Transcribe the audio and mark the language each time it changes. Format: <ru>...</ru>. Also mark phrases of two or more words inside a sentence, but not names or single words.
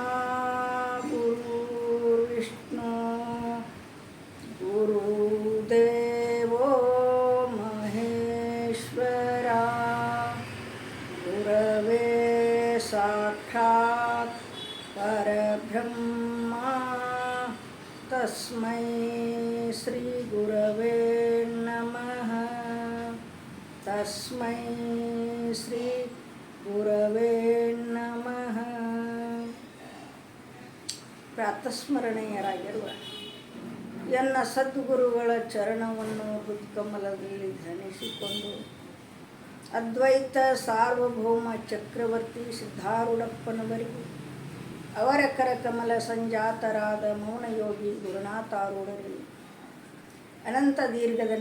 <sa>गुरुर्विष्णु गुरुदेवो महेश्वरा गुरवे साक्षात् परब्रह्मा तस्मै श्री गुरवे नमः तस्मै श्री गुरवे नमः</sa> <kn>ಪ್ರಾತಸ್ಮರಣೀಯರಾಗಿರುವ ಎನ್ನ ಸದ್ಗುರುಗಳ ಚರಣವನ್ನು ಹೃತ್ಕಮಲದಲ್ಲಿ ಧ್ಯಾನಿಸಿಕೊಂಡು ಅದ್ವೈತ ಸಾರ್ವಭೌಮ ಚಕ್ರವರ್ತಿ ಸಿದ್ಧಾರೂಢಪ್ಪನವರಿಗೂ ಅವರ ಕರಕಮಲ ಸಂಜಾತರಾದ ಮೌನಯೋಗಿ ಗುರುನಾಥಾರೂಢರಿಗೆ ಅನಂತ ದೀರ್ಘದಂಡ</kn>